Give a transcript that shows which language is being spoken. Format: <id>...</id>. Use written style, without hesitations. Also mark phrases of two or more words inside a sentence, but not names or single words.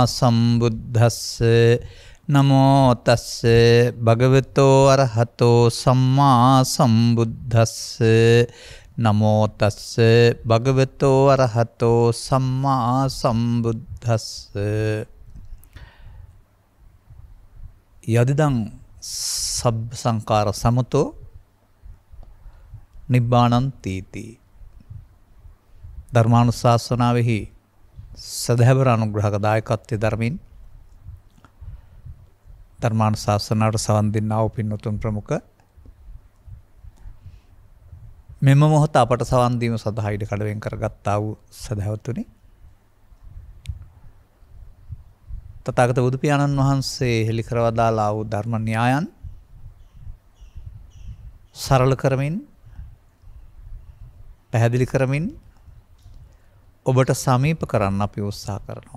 <pi>සම්බුද්දස්සේ නමෝ තස්සේ භගවතෝ අරහතෝ සම්මා සම්බුද්දස්සේ නමෝ තස්සේ භගවතෝ අරහතෝ සම්මා සම්බුද්දස්සේ යදිදං සබ්බ සංඛාර සමතෝ නිබ්බානං තීති</pi> <si>ධර්මානුශාසනාවෙහි සදහැවර අනුග්‍රහක දායකත්වයේ ධර්මින් ධර්මානුශාසනාවට සවන් දෙන්නා වූ පින්වතුන් ප්‍රමුඛ මෙම මොහොත අපට සවන් දීම සඳහා ඉඩ කඩවෙන් කරගත්තා වූ සදහැවතුනි තථාගත බුදු පියාණන් වහන්සේ හෙළි කරවදාලා වූ ධර්ම න්‍යායන් සරල කරමින් පැහැදිලි කරමින් ඔබට සමීප කරන්න අපි උත්සාහ කරනවා.</si>